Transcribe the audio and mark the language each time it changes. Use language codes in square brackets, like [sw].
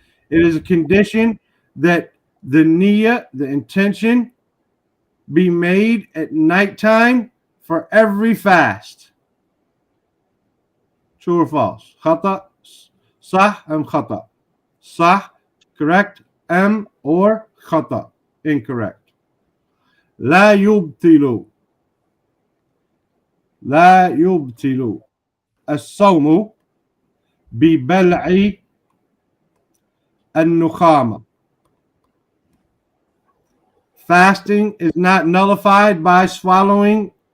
[en] It is a condition that the niyyah, the intention, be made at nighttime for every fast. True or false? [ar] Khata, sah, khata. [en] Sah, correct, or khata, incorrect. [ar] La yubtilu. لا يبطل الصوم ببلع النخامة. [en] Fasting is not nullified by swallowing